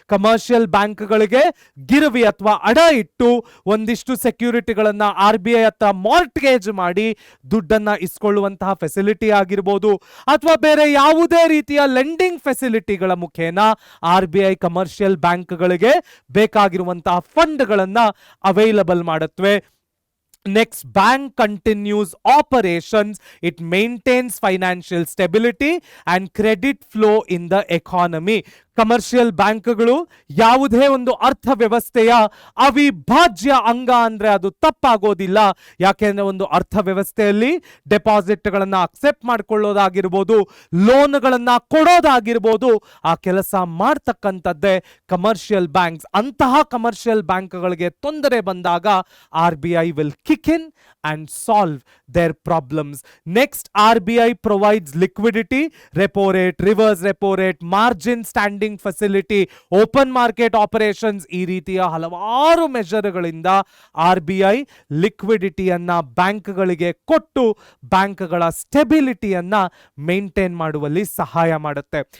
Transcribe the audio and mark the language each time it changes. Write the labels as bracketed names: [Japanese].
[Kannada] Commercial ಬ್ಯಾಂಕ್ಗಳಿಗೆ ಗಿರವಿ ಅಥವಾ ಅಡ ಇಟ್ಟು ಒಂದಿಷ್ಟು ಸೆಕ್ಯೂರಿಟಿಗಳನ್ನ RBI ಹತ್ರ ಮಾರ್ಟ್ಗೇಜ್ ಮಾಡಿ ದುಡ್ಡನ್ನ ಇಸ್ಕೊಳ್ಳುವಂತಹ ಫೆಸಿಲಿಟಿ ಆಗಿರ್ಬೋದು, ಅಥವಾ ಬೇರೆ ಯಾವುದೇ ರೀತಿಯ ಲೆಂಡಿಂಗ್ ಫೆಸಿಲಿಟಿಗಳ ಮುಖೇನ RBI ಕಮರ್ಷಿಯಲ್ ಬ್ಯಾಂಕ್ಗಳಿಗೆ ಬೇಕಾಗಿರುವಂತಹ ಫಂಡ್ಗಳನ್ನ ಅವೈಲಬಲ್ ಮಾಡುತ್ತವೆ. [English] Next, bank continues operations. It maintains financial stability and credit flow in the economy. [Kannada] Commercial ಬ್ಯಾಂಕ್ಗಳು ಯಾವುದೇ ಒಂದು ಅರ್ಥವ್ಯವಸ್ಥೆಯ ಅವಿಭಾಜ್ಯ ಅಂಗ ಅಂದ್ರೆ ಅದು ತಪ್ಪಾಗೋದಿಲ್ಲ. ಯಾಕೆಂದ್ರೆ ಒಂದು ಅರ್ಥವ್ಯವಸ್ಥೆಯಲ್ಲಿ ಡೆಪಾಸಿಟ್ಗಳನ್ನ ಅಕ್ಸೆಪ್ಟ್ ಮಾಡ್ಕೊಳ್ಳೋದಾಗಿರ್ಬೋದು, ಲೋನ್ಗಳನ್ನ ಕೊಡೋದಾಗಿರ್ಬೋದು, ಆ ಕೆಲಸ ಮಾಡ್ತಕ್ಕಂಥದ್ದೇ ಕಮರ್ಷಿಯಲ್ ಬ್ಯಾಂಕ್ಸ್. ಅಂತಹ ಕಮರ್ಷಿಯಲ್ ಬ್ಯಾಂಕ್ಗಳಿಗೆ ತೊಂದರೆ ಬಂದಾಗ [English] RBI will kick in and solve their problems. Next, RBI provides liquidity, repo rate, reverse repo rate, margin standing [Kannada] facility, open market operations, ಈ ರೀತಿಯ ಹಲವಾರು ಮೆಷರ್ಗಳಿಂದ RBI ಲಿಕ್ವಿಡಿಟಿಯನ್ನ ಬ್ಯಾಂಕ್ಗಳಿಗೆ ಕೊಟ್ಟು ಬ್ಯಾಂಕ್ಗಳ ಸ್ಟೆಬಿಲಿಟಿಯನ್ನ ಮೇಂಟೈನ್ ಮಾಡುವಲ್ಲಿ ಸಹಾಯ ಮಾಡುತ್ತೆ.